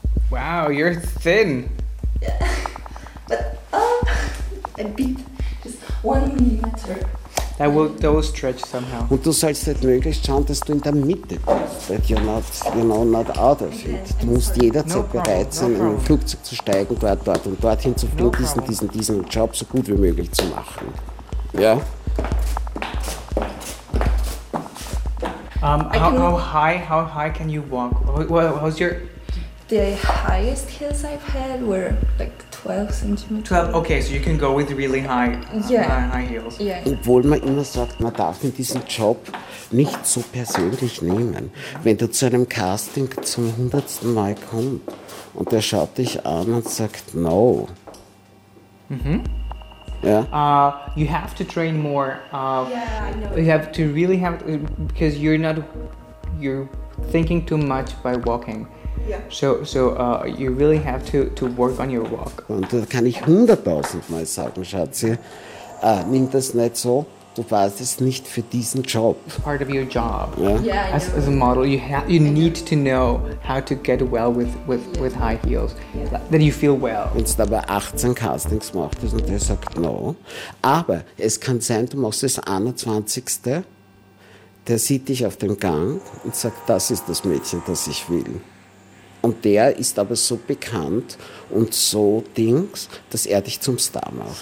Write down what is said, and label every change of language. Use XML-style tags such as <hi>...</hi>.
<en>Wow, you're thin. Yeah. But a bit. Just 1 millimeter. That will stretch somehow.</en> <de>Und du sollst halt möglichst schauen, dass du in der Mitte bist.</de> <en>That you're not, you know, not out of it.</en> <de>Du musst jederzeit bereit sein, in ein Flugzeug zu steigen, dort und dorthin zu fliegen, diesen Job so gut wie möglich zu machen. Ja?</de> <en>How high can you walk? How's your... The highest heels I've had were like 12 cm. 12, okay, so you can go with really high, high heels. Yeah.</en> <de>Obwohl man immer sagt, man darf in diesem Job nicht so persönlich nehmen. Wenn du zu einem Casting zum 100. Mal kommst und der schaut dich an und sagt, no. Mhm.</de> <en>Yeah. You have to train more. Yeah, I know. You have to really have, because you're thinking too much by walking. Yeah. So you really have to work on your walk.</en> <de>Und da kann ich 100.000 Mal sagen, Schatzi, nimm das nicht so, du warst es nicht für diesen Job.</de> <en>It's part of your job. Yeah. As a model, you need to know how to get well with high heels, that you feel well.</en> <de>Wenn du aber 18 Castings gemacht hast und der sagt no, aber es kann sein, du machst das 21. Der sieht dich auf dem Gang und sagt, das ist das Mädchen, das ich will. Und der ist aber so bekannt und so Dings, dass er dich zum Star macht.</de>